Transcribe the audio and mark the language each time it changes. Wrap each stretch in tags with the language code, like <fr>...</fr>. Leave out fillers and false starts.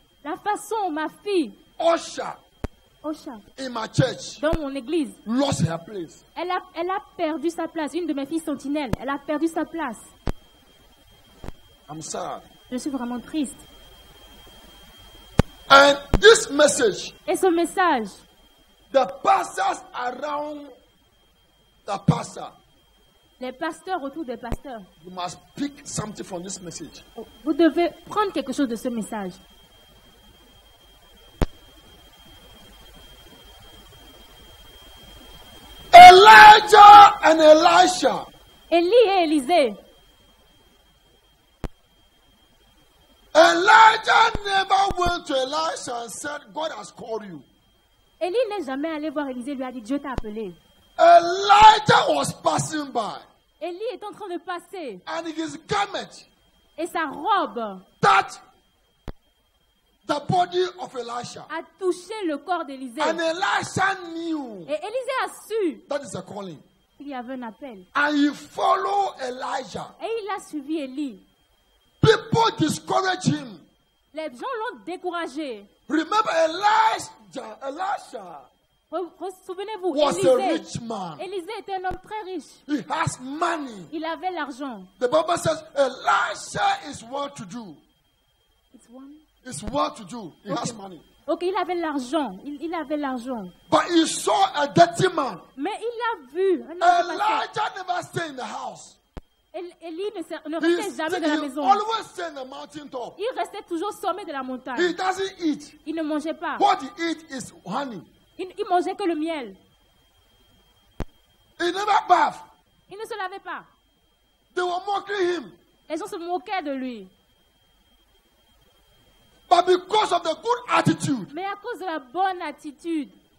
<fr>La façon, ma fille, Osha, Osha,</fr> <en>in my church,</en> <fr>dans mon église,</fr> <en>lost her place.</en> <fr>elle a perdu sa place. Une de mes filles sentinelles, elle a perdu sa place.</fr> <en>I'm sad.</en> <fr>Je suis vraiment triste.</fr> <en>And this message,</en> <fr>Et ce message,</fr> <en>the pastors around the pastor,</en> <fr>les pasteurs autour des pasteurs,</fr> <en>you must pick something from this message.</en> <fr>vous devez prendre quelque chose de ce message.</fr> <en>Elijah and Elisha,</en> <fr>Élie et Élisée,</fr> <en>Elijah never went to Elisha and said, God has called you.</en> <fr>Élie n'est jamais allé voir Élisée, lui a dit Dieu t'a appelé.</fr> <en>Elijah was passing by,</en> <fr>Élie est en train de passer</fr> <en>and his garment</en> <fr>et sa robe</fr> <en>touched the body of Elisha.</en> <fr>a touché le corps d'Élisée.</fr> <en>And Elisha knew</en> <fr>Et Élisée a su</fr> <en>that is a calling.</en> <fr>qu'il y avait un appel.</fr> <en>And he followed Elijah.</en> <fr>Et il a suivi Élie.</fr> <en>People discouraged him.</en> <fr>Les gens l'ont découragé.</fr> <en>Remember, Elisha</en> <fr>Souvenez-vous,</fr> <en>was a</en> <fr>Élisée.</fr> <en>rich man.</en> <fr>Élisée était un homme très riche.</fr> <en>He has money.</en> <fr>Il avait l'argent.</fr> <en>The Bible says Elisha is well to do. It's one. It's well to do. He has money.</en> <fr>Ok, il avait l'argent. Il avait l'argent.</fr> <en>But he saw a dirty man.</en> <fr>Mais il a vu. un homme passé.</fr> <en>Elijah never stayed in the house.</en> <fr>Élie ne restait jamais de la</fr> <en>He</en> <fr>maison.</fr> <en>always stayed in the mountain top.</en> <fr>Il restait toujours sommet de la</fr> <en>He</en> <fr>montagne.</fr> <en>doesn't eat.</en> <fr>Il ne mangeait pas.</fr> <en>What he eat is honey.</en> <fr>Il mangeait que le miel.</fr> <en>He never bath.</en> <fr>Il ne se lavait pas.</fr> <en>They were mocking him.</en> <fr>Les gens se moquaient de lui.</fr> <en>But because of the good attitude</en> <fr>Mais à cause de la bonne attitude</fr>